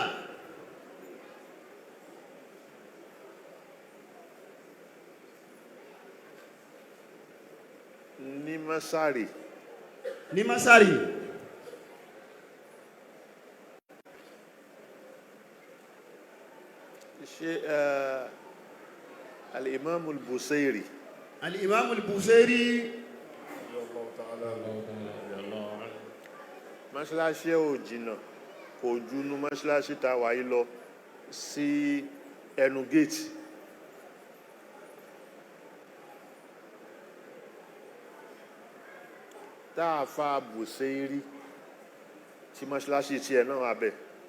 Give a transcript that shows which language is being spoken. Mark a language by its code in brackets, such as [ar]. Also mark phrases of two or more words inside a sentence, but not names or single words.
[yo] ní Masari. ní Masari. ṣe al-Imam al-Busairi. al-Imam al-Busairi. mọ́ṣáláṣí ò jìnnà kò júnú mọ́ṣáláṣí ta wáyé lọ sí ẹnu géètì. táàfà Busairi tí mọ́ṣáláṣí tiẹ̀ náà wà bẹ́ẹ̀.